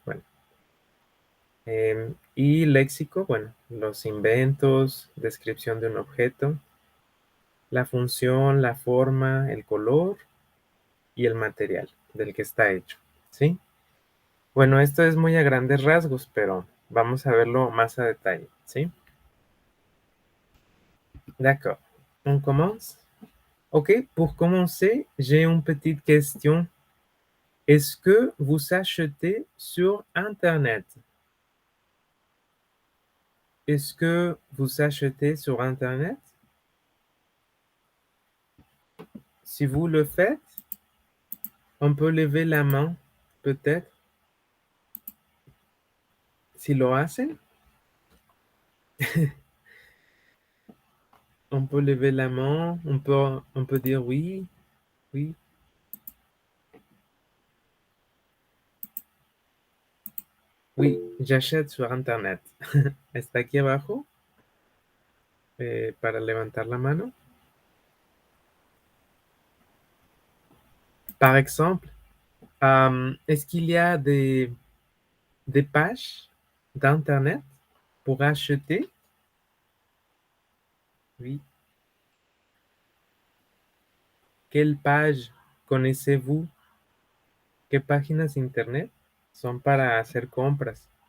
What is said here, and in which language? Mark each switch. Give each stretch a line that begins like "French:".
Spanish: Bueno, y léxico, bueno, los inventos, descripción de un objeto, la función, la forma, el color y el material del que está hecho, ¿sí? Bueno, esto es muy a grandes rasgos, pero vamos a verlo más a detalle, ¿sí?
French: D'accord. On commence? Ok, pour commencer, j'ai une petite question. Est-ce que vous achetez sur Internet? Est-ce que vous achetez sur Internet? Si vous le faites, on peut lever la main, peut-être.
Spanish: Si lo hacen,
French: on peut lever la main, on peut dire oui, oui. Oui, j'achète sur Internet.
Spanish: Está aquí abajo para levantar la mano.
French: Par exemple, est-ce qu'il y a des pages d'Internet pour acheter? Oui. Quelle page connaissez-vous?
Spanish: ¿Qué páginas de Internet son para hacer compras?